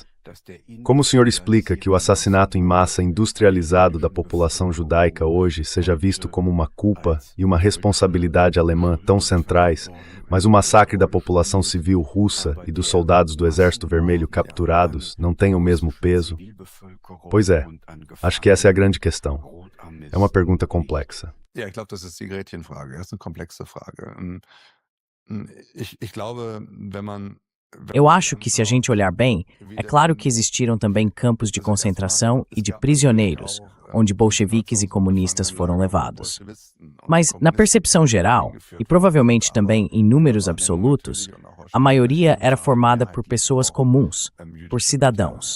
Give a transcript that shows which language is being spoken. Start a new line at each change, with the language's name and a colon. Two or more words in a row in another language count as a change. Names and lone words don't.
Portuguese: Como o senhor explica que o assassinato em massa industrializado da população judaica hoje seja visto como uma culpa e uma responsabilidade alemã tão centrais, mas o massacre da população civil russa e dos soldados do Exército Vermelho capturados não tem o mesmo peso? Pois é, acho que essa é a grande questão. É uma pergunta complexa.
German: Ich glaube, das ist die Gretchenfrage. Das ist eine komplexe Frage. Ich glaube, wenn man
Portuguese: Eu acho que, se a gente olhar bem, é claro que existiram também campos de concentração e de prisioneiros, onde bolcheviques e comunistas foram levados. Mas, na percepção geral, e provavelmente também em números absolutos, a maioria era formada por pessoas comuns, por cidadãos.